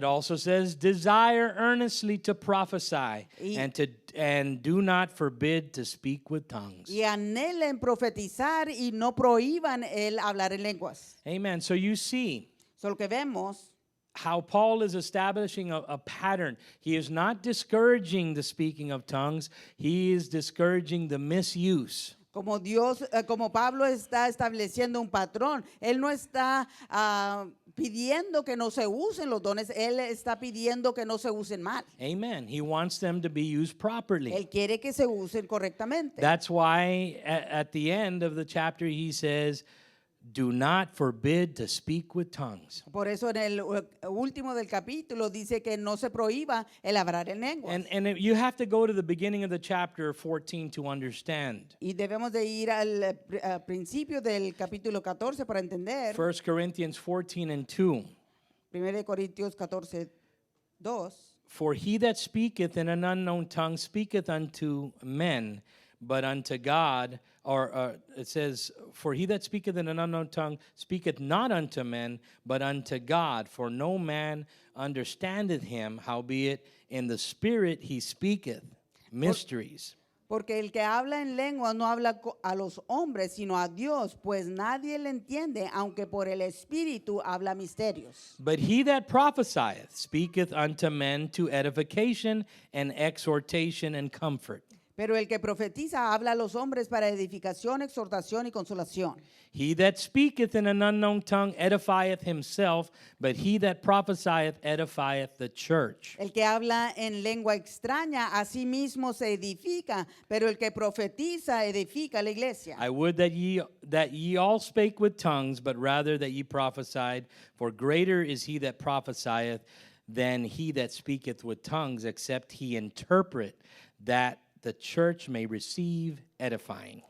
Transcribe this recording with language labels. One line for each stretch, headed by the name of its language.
English: It also says, desire earnestly to prophesy
Spanish: Y-
English: and do not forbid to speak with tongues.
Spanish: Y anhelen profetizar y no prohíban el hablar en lenguas.
English: Amen. So you see
Spanish: Solo que vemos
English: how Paul is establishing a pattern. He is not discouraging the speaking of tongues. He is discouraging the misuse.
Spanish: como como Pablo está estableciendo un patrón. Él no está pidiendo que no se usen los dones, él está pidiendo que no se usen mal.
English: Amen. He wants them to be used properly.
Spanish: Él quiere que se usen correctamente.
English: That's why at the end of the chapter he says, do not forbid to speak with tongues.
Spanish: Por eso en el último del capítulo dice que no se prohíba el hablar en lenguas.
English: And you have to go to the beginning of the chapter 14 to understand.
Spanish: Y debemos de ir al principio del capítulo 14 para entender.
English: 1 Corinthians 14 and 2.
Spanish: 1 Corintios 14, 2.
English: For he that speaketh in an unknown tongue speaketh unto men, but unto God, or it says, for he that speaketh in an unknown tongue speaketh not unto men, but unto God. For no man understandeth him, howbeit in the spirit he speaketh mysteries.
Spanish: Porque el que habla en lenguas no habla a los hombres, sino a Dios, pues nadie le entiende, aunque por el Espíritu habla misterios.
English: But he that prophesieth speaketh unto men to edification and exhortation and comfort.
Spanish: Pero el que profetiza habla a los hombres para edificación, exhortación y consolación.
English: He that speaketh in an unknown tongue edifieth himself, but he that prophesieth edifieth the church.
Spanish: El que habla en lengua extraña a sí mismo se edifica, pero el que profetiza edifica la iglesia.
English: I would that ye all spake with tongues, but rather that ye prophesied, for greater is he that prophesieth than he that speaketh with tongues, except he interpret, that the church may receive edifying.